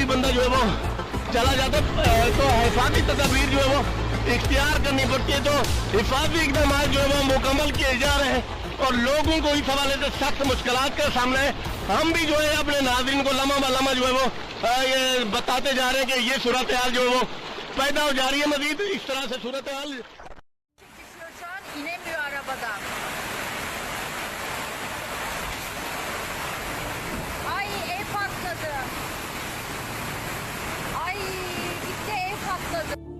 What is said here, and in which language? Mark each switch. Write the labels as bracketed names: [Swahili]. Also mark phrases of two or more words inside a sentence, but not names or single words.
[Urdu] جو ہے وہ چلا جاتا تو حفاظتی تدبیر جو ہے وہ اختیار کرنی پڑتی ہے. تو حفاظتی اقدام جو ہے وہ مکمل کیے جا رہے ہیں اور لوگوں کو اس حوالے سے سخت مشکلات کا سامنا ہے. ہم بھی جو ہے اپنے ناظرین کو لمحہ بہ لمحہ جو ہے وہ یہ بتاتے جا رہے ہیں کہ یہ صورت حال جو ہے وہ پیدا ہو جا رہی ہے. مزید اس طرح سے صورت حال [Turkish] İnemiyor arabadan. Ay ev patladı. Ay gitti ev patladı.